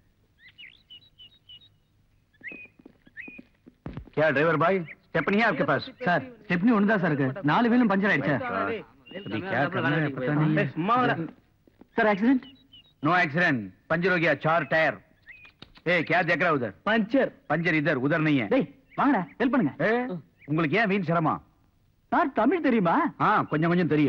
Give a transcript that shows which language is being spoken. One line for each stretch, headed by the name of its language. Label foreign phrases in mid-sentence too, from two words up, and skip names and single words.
Hindi: क्या ड्राइवर भाई, स्टेपनी है आपके पास?
Tamil: சார், ஸ்டெப்னி ஒண்ணுதான் சார் இருக்கு. 4 வீலும் பஞ்சர் ஆயிடுச்சு.
Hindi: अभी क्या करना है पता नहीं।
Tamil: சார், ஆக்சிடென்ட்?
English: no accident,
Hindi: पंचर हो गया 4 टायर। ए क्या देख रहा है उधर?
Tamil: பஞ்சர்.
Hindi: पंचर इधर, उधर नहीं है।
Tamil: டேய், வாங்கடா, ஹெல்ப் பண்ணுங்க. உங்களுக்கு ஏன் வீண் சிரமம்? சார், தமிழ் தெரியுமா? கொஞ்சம் கொஞ்சம் தெரியும்.